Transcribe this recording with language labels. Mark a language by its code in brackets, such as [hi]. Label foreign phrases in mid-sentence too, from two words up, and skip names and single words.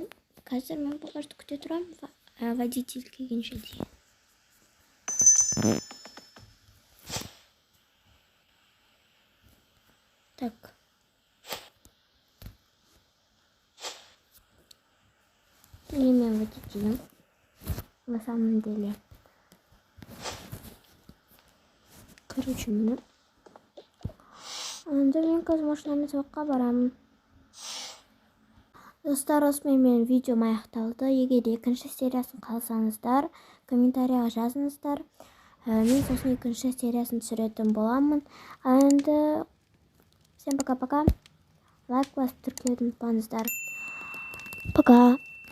[kk] Қазір мен [ru] пока что [kk] күте тұрамын, водитель келгенше дейін. Так. Міне мен водителем. [ru] На самом деле. [kk] Короче, міне. Анда мен қазір машинамен сабаққа барамын. Достар, осымен видеом аяқталды. Егер екінші сериясын қаласаңыздар, комментарияға жазыңыздар. Мен сосын екінші сериясын түсіретін боламын. [ru] Енді всем пока-пока. [kk] Лайк басып тіркелуді ұмытпаңыздар. Пока.